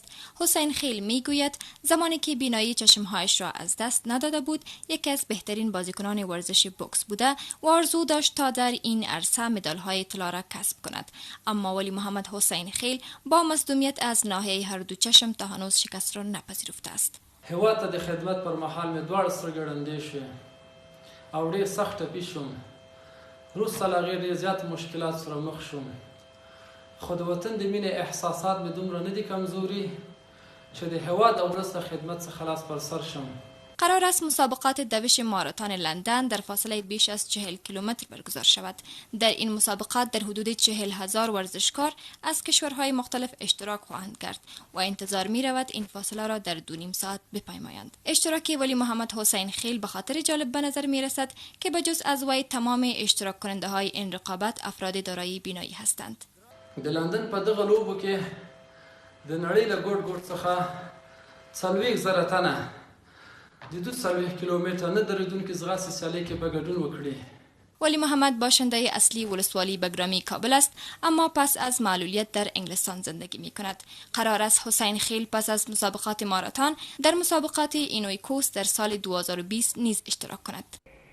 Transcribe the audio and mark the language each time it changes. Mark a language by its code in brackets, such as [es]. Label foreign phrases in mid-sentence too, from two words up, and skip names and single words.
[fa] حسین خیل میگوید زمانی که بینایی چشمهایش را از دست نداده بود، یکی از بهترین بازیکنان ورزش بوکس بوده و آرزو داشت تا در این عرصه مدال‌های طلا را کسب کند. اما ولی محمد حسین خیل با مصدومیت از ناحیه هر دو چشم تا هنوز شکست را نپذیرفته است. [ps] هیواد ته د خدمت پر مهال مې دواړه سترګې ړندې شوې او ډېر سخت ټپي شوم. وروسته له هغې ډېر زیات مشکلات سره مخ شوم، خو د وطن د مینې احساسات مې دومره نه دي کمزوري چې د هیواد او ولس د خدمت څخه لاس پر سر شم. [fa] قرار است مسابقات دوش ماراتن لندن در فاصله بیش از 40 کیلومتر برگزار شود. در این مسابقات در حدود 40,000 ورزشکار از کشورهای مختلف اشتراک خواهند کرد و انتظار می رود این فاصله را در 2.5 ساعت بپیمایند. اشتراک ولی محمد حسین خیل به خاطر جالب به نظر می رسد که بجز از وی تمام اشتراک کننده های این رقابت افراد دارای بینایی هستند. [ps] د لندن په دغه لوبو کې د نړۍ له ګوټ ګوټ څخه 40,000 تنه د 2 کیلومتر نه درېدونکي ځغاستې سیالۍ کې به ګډون وکړي. [fa] ولی محمد باشنده اصلی ولسوالی بگرامی کابل است، اما پس از معلولیت در انگلستان زندگی می کند. قرار است حسین خیل پس از مسابقات ماراتن در مسابقات اینوی کوست در سال 2020 نیز اشتراک کند.